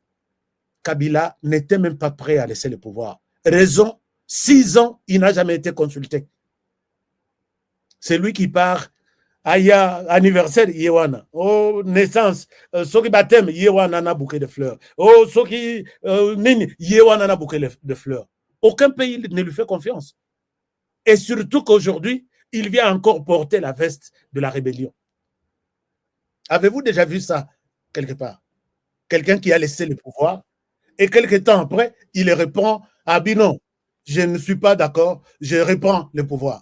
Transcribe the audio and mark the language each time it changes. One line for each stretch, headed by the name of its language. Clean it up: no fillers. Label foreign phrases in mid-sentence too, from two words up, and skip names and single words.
French: Kabila n'était même pas prêt à laisser le pouvoir. Raison, 6 ans, il n'a jamais été consulté. C'est lui qui part. Aya anniversaire Yewana, oh naissance, ceux qui baptême Yewana na bouquet de fleurs, oh ceux qui nini Yewana na bouquet de fleurs. Aucun pays ne lui fait confiance. Et surtout qu'aujourd'hui, il vient encore porter la veste de la rébellion. Avez-vous déjà vu ça quelque part? Quelqu'un qui a laissé le pouvoir et quelque temps après, il répond ah ben non, je ne suis pas d'accord, je reprends le pouvoir.